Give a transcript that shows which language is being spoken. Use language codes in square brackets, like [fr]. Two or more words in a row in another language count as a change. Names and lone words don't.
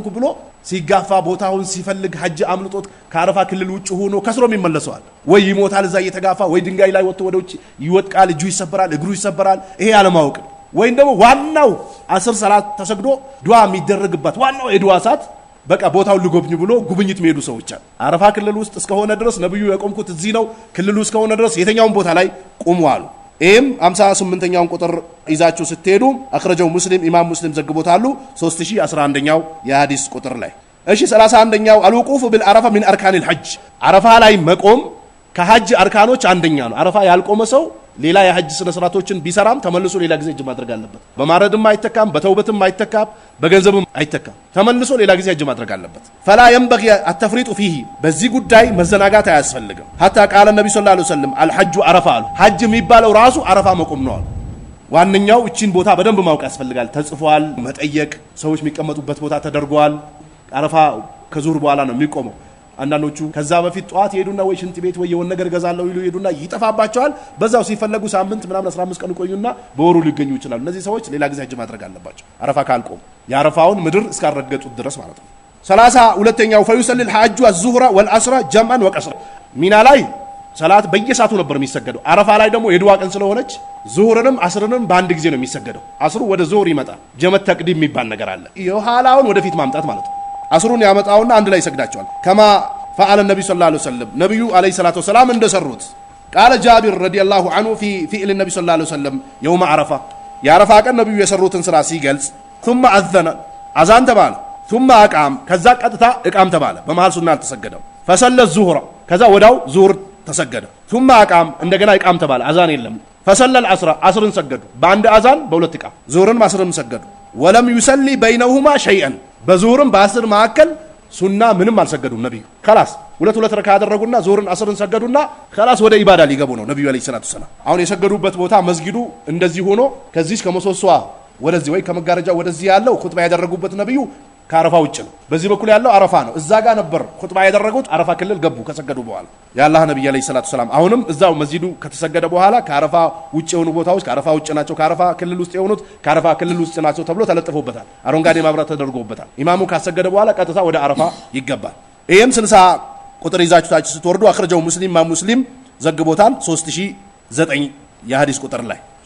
[am] ብሎ ሲጋፋ ቦታውን ሲፈልግ ሐጅ አምልጦት ከአረፋ ክልል ውጭ ሆኖ ከስሮም ይመለሳል ወይ ይሞታል እዛ እየተጋፋ ወይ ድንጋይ ላይ ወጥቶ ወደ ውጭ ይወድቃል እጁ ይሰበራል እግሩ ይሰበራል ይሄ ያለማወቅ ወይ ደግሞ ዋናው 10 ሰላት ተሰግዶ ዱዓ የሚደረግበት ዋናው የዱዓ ሰዓት በቃ ቦታው ልጎብኝ ብሎ ጉብኝት የሚሄዱ ሰዎች አሉ አረፋ ክልል ውስጥ እስከሆነ ድረስ ነብዩ የቆምኩት እዚህ ነው ክልሉ እስከሆነ ድረስ የትኛውን ቦታ ላይ ቆሙ አሉ ኤም 58ኛውን ቁጥር ይዛችሁ ስትሄዱ አخرجው ሙስሊም ኢማም ሙስሊም ዘግቦታሉ 3011ኛው የሐዲስ ቁጥር ላይ እሺ 31ኛው [ar] الوقوف بالعرفه من اركان الحج [am] አረፋ ላይ መቆም ከሐጅ አርካኖች አንደኛ ነው አረፋ ያልቆመ ሰው ሌላ የሐጅ ስነ ስርዓቶችን ቢሰራም ተመልሶ ሌላ ጊዜ እጅ ማድረግ አለበት በማረድም አይተካም በተውበትም አይተካም በገንዘብም አይተካም ተመልሶ ሌላ ጊዜ እጅ ማድረግ አለበት [ar] فلا ينبغي التفريط فيه [am] በዚህ ጉዳይ መዘናጋት አያስፈልግም [ar] حتى قال النبي صلى الله عليه وسلم الحج عرفه [am] ሐጅ የሚባለው ራሱ አረፋ መቆም ነው ዋንኛው እቺን ቦታ በደንብ ማወቅ ያስፈልጋል ተጽፏል መጠየቅ ሰዎች የሚቀመጡበት ቦታ ተደርጓል አረፋ ከዙር በኋላ ነው የሚቆመው አንዳንዶቹ ከዛ በፊት ጧት ይሄዱና ወይ ሽንት ቤት ወይ የሆነ ነገር ገዛለው ይሉ ይሄዱና ይጠፋባቸዋል በዛው ሲፈለጉ ሳምንት ምናምን 15 ቀን ቆዩና በወሩ ሊገኙ ይችላል እነዚህ ሰዎች ሌላ ጊዜ ሐጅ ማድረግ አለባቸው አረፋ ካልቆም ያረፋውን ምድር እስካረገጡት ድረስ ማለት ነው 32ኛው [ar] فيصلي الحاج الظهر والعصر جمعا وقصرا [am] ሚና ላይ ሰላት በየሰዓቱ ነበር የሚሰገደው አረፋ ላይ ደግሞ የዱዓ ቀን ስለሆነች ዙህርንም አስርንም በአንድ ጊዜ ነው የሚሰገደው አስሩ ወደ ዙህር ይመጣል ጀመት ተቅዲም የሚባል ነገር አለ የኋላውን ወደፊት ማምጣት ማለት ነው አስሩን ያመጣውና አንድ ላይ ይሰግዳቸዋል ከማ [ar] فعل النبي صلى الله عليه وسلم [am] ነብዩ [ar] عليه الصلاة والسلام [am] እንደሰሩት [ar] قال جابر رضي الله عنه في فعل النبي صلى الله عليه وسلم يوم عرفة [am] የዓረፋ ቀን ነቢዩ የሰሩትን ስራ ሲገልጽ [ar] ثم أذن [am] አዛን ተባለ [ar] ثم أقام [am] ከዛ ቀጥታ እቃም ተባለ በመሃል ሱና አልተሰገደም [ar] فصلى الظهر [am] ከዛ ወዳው ዙህር ተሰገደ [ar] ثم أقام [am] እንደገና እቃም ተባለ አዛን የለም [ar] فصلى العصر [am] አስርን ሰገዱ በአንድ አዛን በሁለት እቃም ዙህርን አስርን ሰገዱ [ar] ولم يصلي بينهما شيئا [am] በዙህርም በአስር መካከል ሱና ምንም አልሰገዱም ነብዩ خلاص ሁለት ረካ ያደረጉና ዙህርን አስርን ሰገዱና خلاص ወደ ኢባዳ ሊገቡ ነው ነብዩ [ar] عليه الصلاة السلام [am] አሁን የሰገዱበት ቦታ መስጊዱ እንደዚህ ሆኖ ከዚህ ከመሶሷ ወደዚህ ወይ ከመጋረጃ ወደዚህ ያለው ኹጥባ ያደረጉበት ነብዩ ከአረፋ ውጭ ነው በዚህ በኩል ያለው አረፋ ነው እዛ ጋር ነበር ኹጥባ ያደረጉት አረፋ ክልል ገቡ ከሰገዱ በኋላ ያላህ ነብዩ [ar] عليه الصلاة السلام [am] አሁንም እዛው መስጊዱ ከተሰገደ በኋላ ከአረፋ ውጭ የሆኑ ቦታዎች ከአረፋ ውጭ ናቸው ከአረፋ ክልል ውስጥ የሆኑት ከአረፋ ክልል ውስጥ ናቸው ተብሎ ተለጥፎበታል አረንጓዴ ማብራት ተደርጎበታል ኢማሙ ካሰገደ በኋላ ቀጥታ ወደ አረፋ ይገባል ይሄም 60 ቁጥር ይዛችሁ ታች ስትወርዱ አخرجው ሙስሊም ዘግቦታል 3009 የሐዲስ ቁጥር ላይ